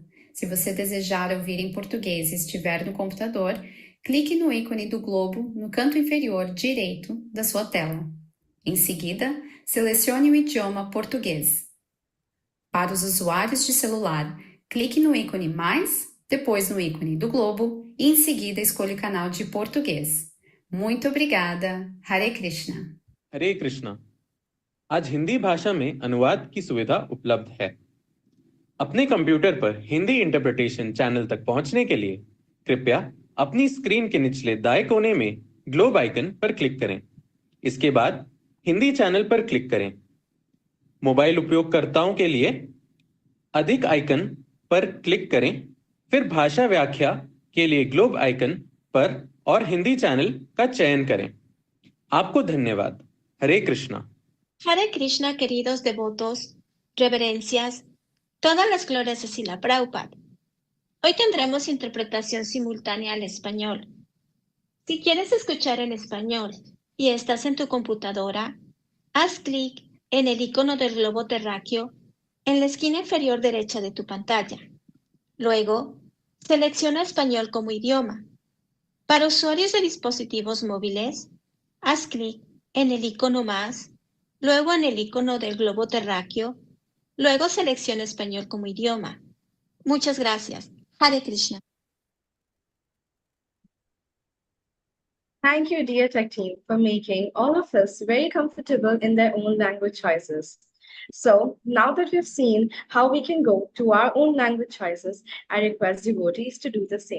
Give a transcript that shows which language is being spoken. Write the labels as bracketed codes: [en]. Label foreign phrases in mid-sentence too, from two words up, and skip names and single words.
[pt] Se você desejar ouvir em português e estiver no computador, clique no ícone do globo no canto inferior direito da sua tela. Em seguida, selecione o idioma português. Para os usuários de celular, clique no ícone mais, depois no ícone do globo e em seguida escolha o canal de português. muito obrigada. Hare Krishna. [hi] हरे कृष्णा। आज हिंदी भाषा में अनुवाद की सुविधा उपलब्ध है। अपने कंप्यूटर पर हिंदी [en] interpretation channel [hi] तक पहुंचने के लिए कृपया अपनी स्क्रीन के निचले दाएं कोने में [en] globe icon [hi] पर क्लिक करें। इसके बाद हिंदी चैनल पर क्लिक करें। मोबाइल उपयोगकर्ताओं के लिए अधिक आइकन पर क्लिक करें, फिर भाषा व्याख्या के लिए [en] globe icon [hi] पर और हिंदी चैनल का चयन करें। आपको धन्यवाद। Hare Krishna. [es] Hare Krishna, queridos devotos, reverencias, todas las glorias de Srila Prabhupada. Hoy tendremos interpretación simultánea al español. Si quieres escuchar en español y estás en tu computadora, haz clic en el icono del globo terráqueo en la esquina inferior derecha de tu pantalla. Luego, selecciona español como idioma. Para usuarios de dispositivos móviles, haz clic en el icono más, luego en el icono del globo terráqueo, luego selecciona español como idioma. Muchas gracias. Hare Krishna. [en] Thank you, dear tech team, for making all of us very comfortable in their own language choices. So now that we've seen how we can go to our own language choices, I request devotees to do the same.